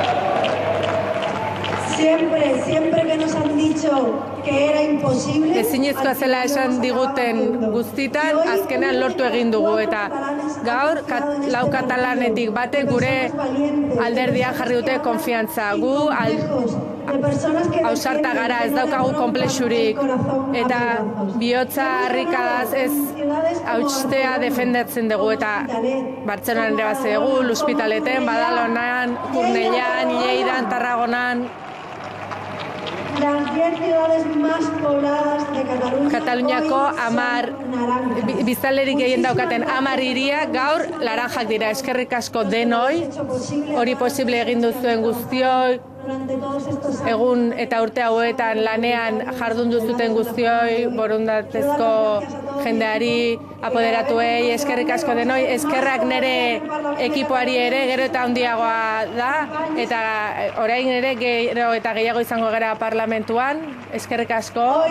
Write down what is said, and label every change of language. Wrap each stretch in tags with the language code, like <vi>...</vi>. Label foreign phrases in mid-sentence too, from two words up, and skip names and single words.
<es>Siempre que nos han dicho que era imposible.</es> <eu>Ezinez funtsezkoa zela esan diguten guztitan, azkenean lortu egin dugu. Eta gaur, lau katalanetik batek gure alderdia jarri dute konfiantza. Gu ausarta gara, ez daukagu konplexurik. Eta bihotza harrikadaz ez haustea defendatzen dugu. Eta Bartzelonan ere bat dugu, L'Hospitaleten, Badalonan, Cornellán, Lleidan, Tarragonan.</eu> <es>Las 10 ciudades más pobladas de Cataluña.</es> <eu>Kataluniako 10 biztanlerik gehien daukaten 10 hiriak gaur laranjak dira. Eskerrik asko denoi, hori posible egin duzuen guztioi, egun eta urte hauetan lanean jardun duzuten guztioi, borondatezko jendeari, apoderatuei, eskerrik asko denoi, eskerrak nire ekipoari ere gero eta handiagoa da, eta orain ere gero eta gehiago izango gara parlamentuan, eskerrik asko.</eu>